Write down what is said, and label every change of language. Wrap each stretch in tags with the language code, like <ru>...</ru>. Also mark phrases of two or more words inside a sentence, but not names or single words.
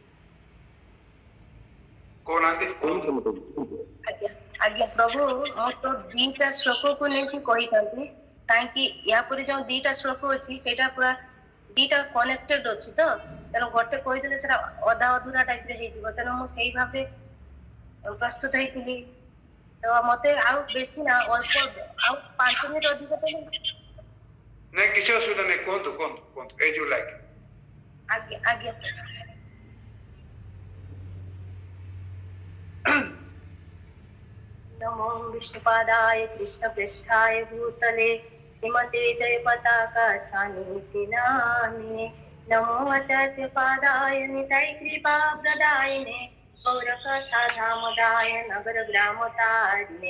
<or>ଆଜ୍ଞା ଆଜ୍ଞା ପ୍ରଭୁ, ମୁଁ ତ ଦିଟା ଶ୍ଲୋକକୁ ନେଇକି କହିଥାନ୍ତି, କାହିଁକି ୟା ପରେ ଯୋଉ ଦିଟା ଶ୍ଲୋକ ଅଛି ସେଇଟା ପୁରା ଦିଟା କନେକ୍ଟେଡ ଅଛି ତ, ତେଣୁ ଗୋଟେ କହିଦେଲେ ସେଟା ଅଧା ଅଧୁରା ଟାଇପରେ ହେଇଯିବ। ତେଣୁ ମୁଁ ସେଇ ଭାବରେ ପ୍ରସ୍ତୁତ ହେଇଥିଲି। ତ ମତେ ଆଉ ବେଶୀ ନା ଅଳ୍ପ ଆଉ 5 ମିନିଟ ଅଧିକ ନାଇଁ, କିଛି ଅସୁବିଧା ନାହିଁ, କୁହନ୍ତୁ କୁହନ୍ତୁ କୁହନ୍ତୁ</or> <en>as you like.</en> <or>ଆଜ୍ଞା ଆଜ୍ଞା।</or> <sa>नमो विष्णुपादाय कृष्णपृष्ठाय भूतले श्रीमते जय पताका स्वामी नामिने। नमो आचार्यपादाय निताय कृपा प्रदायिने गौरकथा धामदाय नगर ग्रामतारिणे।</sa>